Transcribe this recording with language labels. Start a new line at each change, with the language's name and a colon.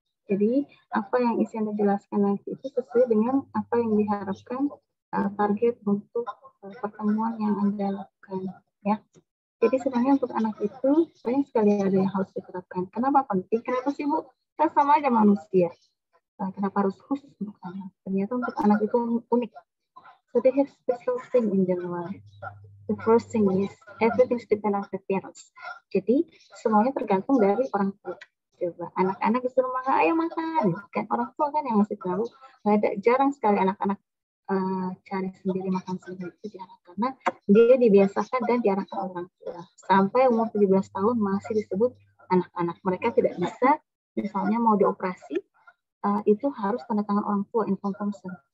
Indonesian: Jadi apa yang isi Anda jelaskan nanti itu sesuai dengan apa yang diharapkan target untuk pertemuan yang Anda lakukan. Ya. Jadi sebenarnya untuk anak itu banyak sekali ada yang harus diterapkan. Kenapa penting? Kenapa sih Bu? Kita sama aja manusia. Kenapa harus khusus untuk anak? Ternyata untuk anak itu unik.
English: So they have special thing in their life. The first thing is everything depends on the parents.
Indonesian: Jadi semuanya tergantung dari orang tua. Coba anak-anak disuruh makan, ayo makan, kan orang tua kan yang masih tahu. Jarang sekali anak-anak cari sendiri, makan sendiri, itu jarang karena dia dibiasakan dan diarahkan orang tua. Sampai umur 17 tahun masih disebut anak-anak. Mereka tidak bisa, misalnya mau dioperasi, itu harus tanda tangan orang tua, informed consent.